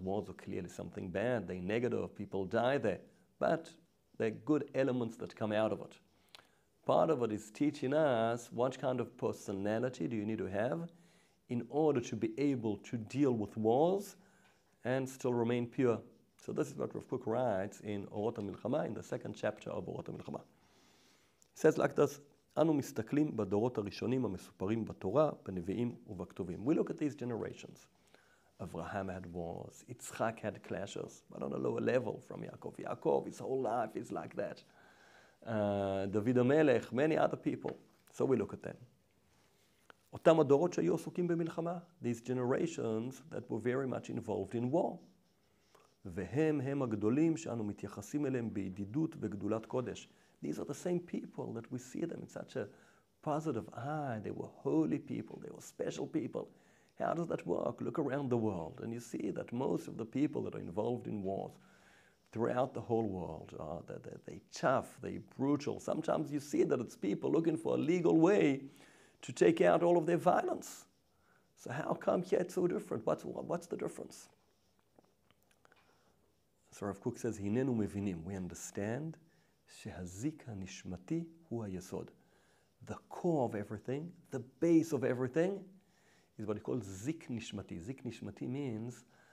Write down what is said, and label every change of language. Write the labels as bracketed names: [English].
[English] Wars are clearly something bad. They're negative. People die there. But they're good elements that come out of it. Part of it is teaching us what kind of personality do you need to have in order to be able to deal with wars and still remain pure. So this is what Rav Kook writes in Oרות המלחמה, in the second chapter of Oרות המלחמה. He says like this, [Hebrew] אנו מסתכלים בדורות הראשונים המסופרים בתורה, בנביאים ובכתובים. [English] We look at these generations. Avraham had wars, Yitzchak had clashes, but on a lower level from Yaakov. Yaakov, his whole life is like that. David HaMelech, many other people. So we look at them. [Hebrew] אותם הדורות שהיו עסוקים במלחמה. [English] These generations that were very much involved in war. [Hebrew] והם הגדולים שאנו מתייחסים אליהם בידידות וגדולת קודש. [English] These are the same people that we see them in such a positive eye. They were holy people. They were special people. How does that work? Look around the world and you see that most of the people that are involved in wars throughout the whole world, they're tough, they're brutal. Sometimes you see that it's people looking for a legal way to take out all of their violence. So how come here it's so different? What's the difference? So Rav Kook says, [Hebrew] "Hinenu mevinim." [English] We understand [Hebrew] שהזיק הנשמתי הוא היסוד. [English] The core of everything, the base of everything, is what he calls zik nishmati. Zik nishmati means